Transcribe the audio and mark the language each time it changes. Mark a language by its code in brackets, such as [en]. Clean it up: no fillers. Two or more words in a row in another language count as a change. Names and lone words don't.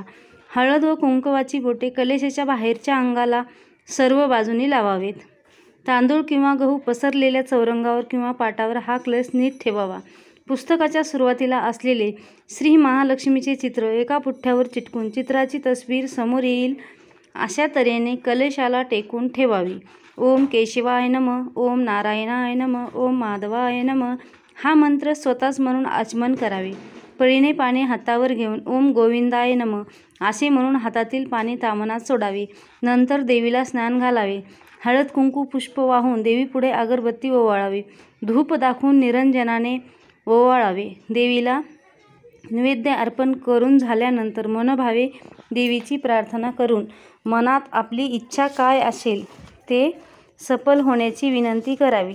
[mr] हळद व कुंकवाची बोटे कलशाच्या बाहेरच्या अंगाला सर्व बाजूनी लावावेत. तांदूळ किंवा गहू पसरलेल्या चौरंगावर किंवा पाटावर हा कलश नीट ठेवावा. पुस्तकाच्या सुरुवातीला असलेले श्री महालक्ष्मीचे चित्र एका पुठ्ठ्यावर चिटकून चित्राची तस्वीर समोर येईल अशा तऱ्हेने कलशाला टेकून ठेवावी. [sa] ओम केशवाय नमः, ओम नारायणाय नमः, ओम माधवाय नमः [mr] हा मंत्र स्वतःच म्हणून आचमन करावे. पळीने पाणी हातावर घेऊन [sa] ओम गोविंदाय नमः [mr] असे म्हणून हातातील पाणी तामनात सोडावे. नंतर देवीला स्नान घालावे. हळद कुंकू पुष्प वाहून देवीपुढे अगरबत्ती ओवाळावी. धूप दाखवून निरंजनाने ओवाळावे. देवीला नैवेद्य अर्पण करून झाल्यानंतर मनोभावे देवीची प्रार्थना करून मनात आपली इच्छा काय असेल ते सफल होण्याची विनंती करावी.